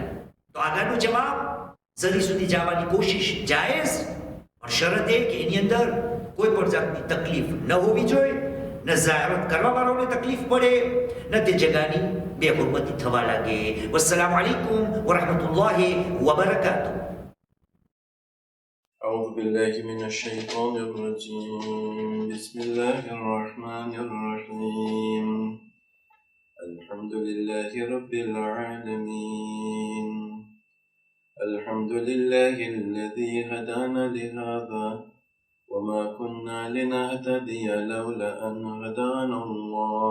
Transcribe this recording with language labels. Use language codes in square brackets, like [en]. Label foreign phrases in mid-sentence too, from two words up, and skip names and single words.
[gu] તો આગળનો જવાબ, જરી સુધી જવાની કોશિશ જાયઝ, પણ શરત એ કે એની અંદર કોઈ પણ જાતની તકલીફ ન હોવી જોઈએ, ન ઝિયારત કરવાવાળાઓને તકલીફ પડે, ન તે જગાની બેહુરમતી થવા લાગે. [ar] والسلام عليكم ورحمة الله وبركاته. أعوذ بالله من الشيطان الرجيم. بسم الله الرحمن الرحيم. الحمد لله رب العالمين. الحمد لله الذي هدانا لهذا وما كنا لنهتدي لولا أن هدانا الله.